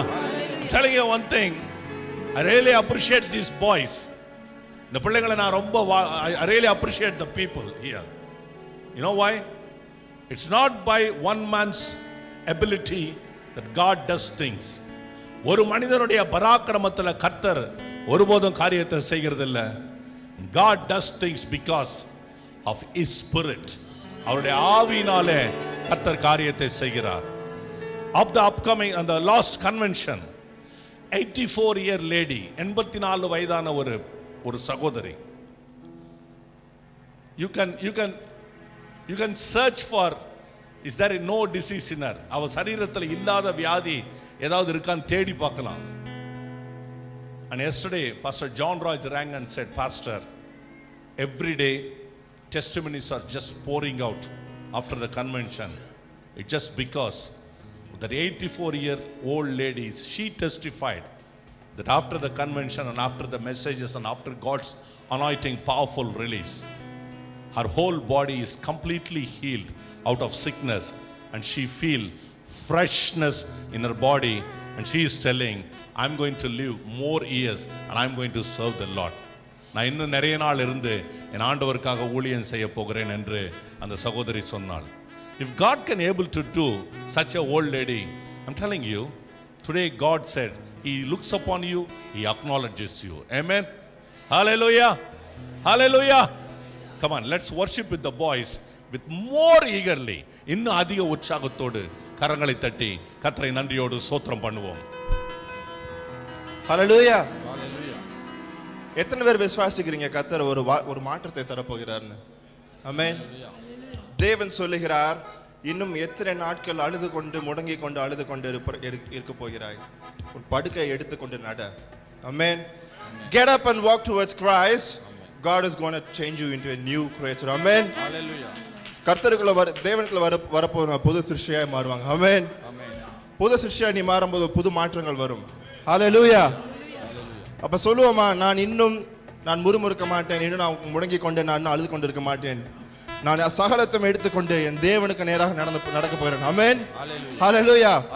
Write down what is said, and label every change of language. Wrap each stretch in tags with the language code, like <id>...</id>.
<en>I'm telling you one thing. I really appreciate these boys.</en> <ta>இந்த பிள்ளைகளை நான் ரொம்ப</ta> <en>I really appreciate the people here. You know why? It's not by one man's ability that God does things.</en> <ta>ஒரு மனிதனுடைய பராக்கிரமத்துல கர்த்தர் ஒருபோதும் காரியத்தை செய்கிறது இல்ல.</ta> <en>God does things because of his spirit.</en> <ta>அவருடைய ஆவியினாலே கர்த்தர் காரியத்தை செய்கிறார்.</ta> <en>Of the upcoming and the last convention, 84-year lady,</en> <ta>84 வயதான ஒரு சகோதரி.</ta> <en>You can search for, is there no disease in her?</en> <ta>அவ சரீரத்தில் இல்லாத வியாதி ஏதாவது இருக்கான்னு தேடி பார்க்கலாம்.</ta> <en>And yesterday Pastor John Raj rang and said, Pastor, every day testimonies are just pouring out after the convention. It's just because that 84-year-old lady, she testified that after the convention and after the messages and after God's anointing powerful release, her whole body is completely healed out of sickness, and she feel freshness in her body, and she is telling, I'm going to live more years and I'm going to serve the Lord.</en> <ta>நான் இன்னும் நிறைய நாள் இருந்து என் ஆண்டவருக்காக ஊழியம் செய்ய போகிறேன் என்று அந்த சகோதரி சொன்னாள்.</ta> <en>If God can able to do such a old lady, I'm telling you, today God said, He looks upon you, He acknowledges you. Amen. Hallelujah. Hallelujah. Come on, let's worship with the boys with more eagerly.</en> <ta>இன்னும் அதிக உற்சாகத்தோடு கரங்களை தட்டி கர்த்தரை நன்றியோடு ஸ்தோத்திரம் பண்ணுவோம். Hallelujah. எத்தனை பேர் விசுவாசிக்கிறீங்க கர்த்தர் ஒரு மாற்றத்தை தரப்போகிறார்னு? ஆமென். தேவன் சொல்லுகிறார், இன்னும் எத்தனை நாட்கள் அழுது கொண்டு முடங்கி கொண்டு அழுது கொண்டு இருக்க போகிறாய்? உன் படுக்கை எடுத்துக்கொண்டு நட. ஆமென்.</ta> <en>Get up and walk towards Christ. God is going to change you into a new creature. Amen. Hallelujah.</en> <ta>கர்த்தருக்குள்ள தேவனுக்குள்ள வரப்போற புது சிருஷ்டியாய் மாறுவாங்க. ஆமென். புது சிருஷ்டியாய் நீ மாறும்போது புது மாற்றங்கள் வரும். ஹalleluya. அப்ப சொல்லுவோமா, நான் முறுமுறுக்க மாட்டேன், இன்னும் நான் முடங்கி கொண்டு நான் அழுது கொண்டு இருக்க மாட்டேன், நான் சகலத்தையும் எடுத்துக்கொண்டு என் தேவனுக்கு நேராக நடக்க போகிறேன். ஆமென். ஹalleluya.</ta>